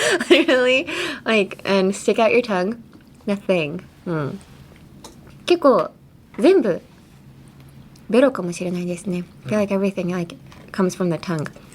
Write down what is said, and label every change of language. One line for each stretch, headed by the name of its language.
English: Literally, and stick out your tongue. Nothing.
Japanese: 結構全部ベロかもしれないですね。
English: I feel like everything comes from the tongue.